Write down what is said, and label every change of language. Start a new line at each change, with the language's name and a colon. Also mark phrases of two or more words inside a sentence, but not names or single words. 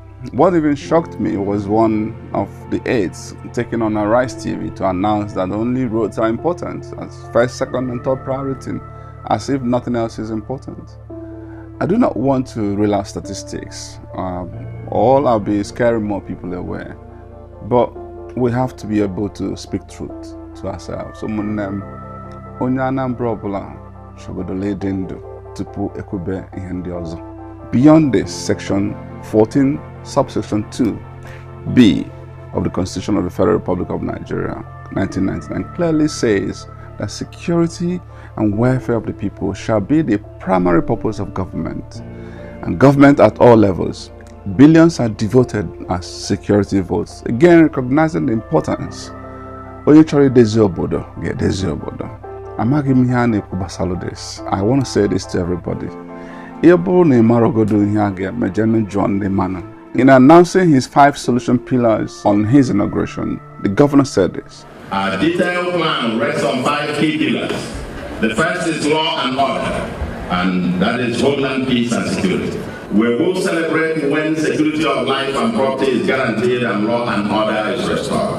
English: What even shocked me was one of the aides taking on Arise TV to announce that only roads are important as first, second, and third priority, as if nothing else is important. I do not want to reel out statistics. All I'll be scaring more people away. But we have to be able to speak truth to ourselves.
Igbo: Onye Anambra ọbụla shogodole dị ndụ tupu ekwube ihe ndị ọzọ.
English: Beyond this, Section 14, Subsection 2B of the Constitution of the Federal Republic of Nigeria, 1999, clearly says that security and welfare of the people shall be the primary purpose of government, and government at all levels. Billions are devoted as security votes, again recognizing the importance.
Igbo: Onye chọrọ idezi obodo ga-edezi obodo. Amaghị m ihe a na-ekwu gbasara this.
English: I want to say this to everybody.
Igbo: Ihe bụrụ na ị marogodo ihe a ga-eme jenu jụọ ndị mmanụ.
English: In announcing his 5 solution pillars on his inauguration, the governor said this. Our detailed plan rests on 5 key pillars. The first is law and order, and that is homeland peace and security. We will celebrate when security of life and property is guaranteed and law and order is restored.